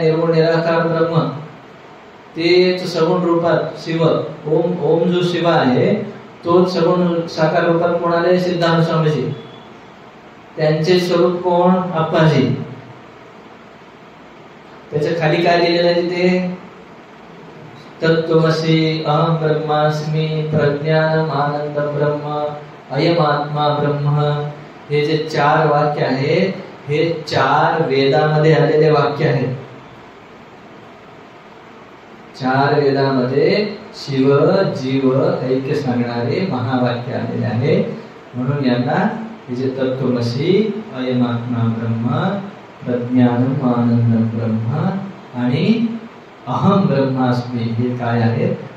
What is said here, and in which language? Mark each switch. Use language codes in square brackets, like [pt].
[mr] निर्गुण निराकार ब्रह्म, तेच सगुण रूपात शिव. ओम ओम जो शिव आहे तोच सगुण साकार रूपात कोण आले? सिद्धांत स्वामीजी. त्यांचे स्वरूप कोण? आप्पाजी. त्याच्या खाली काय लिहिलेलं आहे तिथे? [sa] तत्वमसी अहम ब्रह्मास्मी प्रज्ञानम आनंदम ब्रह्म अयम आत्मा ब्रह्म. [mr] हे जे चार वाक्य आहेत हे चार वेदामध्ये आलेले वाक्य आहेत. चार वेदामध्ये शिव जीव ऐक्य सांगणारे महावाक्य आलेले आहे. म्हणून यांना हे जे तत्वमसी अयम आत्मा ब्रह्म प्रज्ञानम आनंदम ब्रह्म आणि अहम ब्रह्मास्मी हे काय आहेत?